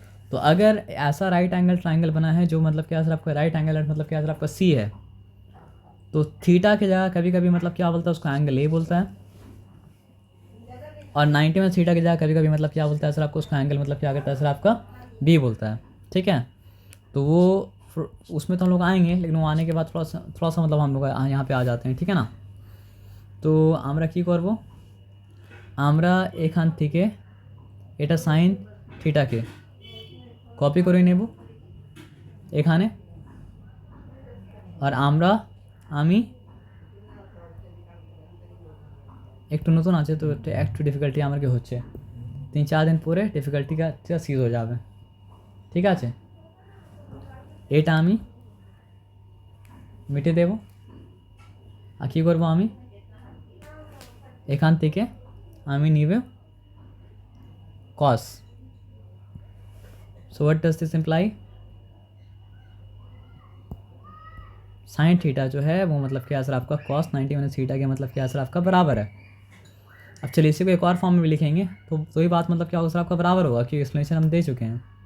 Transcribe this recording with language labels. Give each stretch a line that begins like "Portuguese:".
Hindi: तो अगर ऐसा राइट एंगल ट्राइंगल बना है जो मतलब क्या सर आपका राइट एंगल मतलब क्या सर आपका सी है, तो थीटा की जगह कभी कभी मतलब क्या बोलता है उसको एंगल ए बोलता है, और 90 में थीटा की जगह कभी कभी मतलब क्या बोलता है सर आपको उसका एंगल मतलब क्या करता है सर आपका बी बोलता है, ठीक है। तो वो उसमें तो हम लोग आएंगे, लेकिन वो आने के बाद थोड़ा सा मतलब हम लोग यहाँ पे आ जाते हैं, ठीक है ना।
Bangla: তো আমরা কি করব, আমরা এখান থেকে এটা সাইন থিটাকে কপি করে নেব এখানে, আর আমি একটু নতুন আছে তো একটু ডিফিকাল্টি আমার কি হচ্ছে, 3-4 দিন পরে ডিফিকাল্টিটা সিজ হয়ে যাবে, ঠিক আছে। এটা আমি মিটে দেব, আর কী করবো আমি এখান থেকে আমি নিব কস।
English: so what does this imply,
Hindi: sine theta जो है वो मतलब क्या सर आपका कॉस 90 माइनस थीटा के मतलब क्या सर आपका बराबर है। अब चलिए इसी को एक और फॉर्म में भी लिखेंगे तो ही बात मतलब क्या होगा सर आपका बराबर होगा, क्योंकि एक्सप्लेनेशन हम दे चुके हैं।